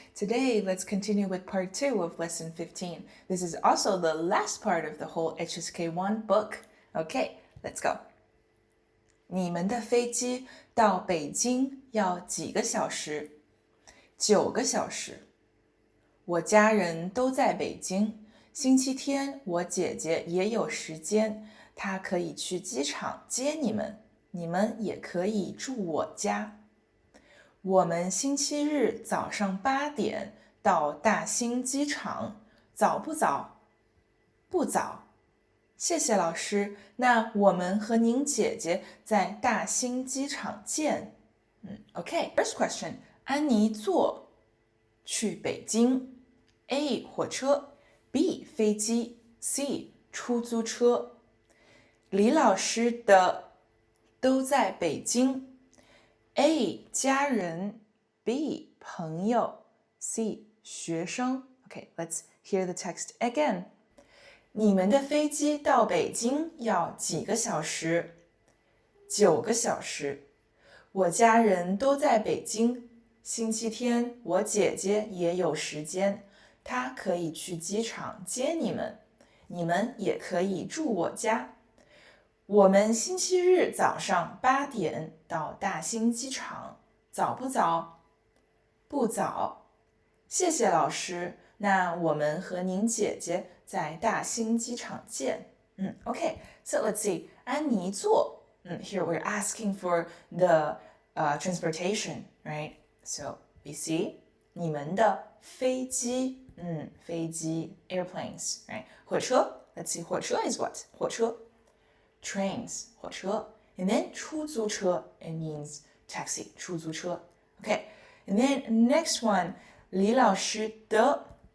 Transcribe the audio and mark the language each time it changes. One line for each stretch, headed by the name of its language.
English: Today, let's continue with part 2 of lesson 15. This is also the last part of the whole HSK1 book. Okay, let's go.
Chinese: 你们的飞机到北京要几个小时？9个小时。我家人都在北京，星期天我姐姐也有时间，她可以去机场接你们，你们也可以住我家。我们星期日早上8点到大兴机场，早不早？不早。谢谢老师，那我们和您姐姐在大兴机场见。
English: OK, first question.
Chinese: 安妮坐去北京 A 火车 B 飞机 C 出租车。李老师的都在北京。 A 家人 B 朋友 C 学生
English: Okay, let's hear the text again.
Chinese: 你们的飞机到北京要几个小时？9个小时。我家人都在北京，星期天我姐姐也有时间，她可以去机场接你们，你们也可以住我家。我们星期日早上8点到大兴机场，早不早？不早。谢谢老师，那我们和您姐姐在大兴机场见。
English: Okay, so let's see.
Chinese: 安妮坐。
English: Here we're asking for the transportation, right? So we see
Chinese: 你们的飞机，
English: 飞机 airplanes, right? 火车 let's see, 火车 is what? 火车 trains 火车 and then 出租车 it means taxi 出租车 okay and then next one 李老师的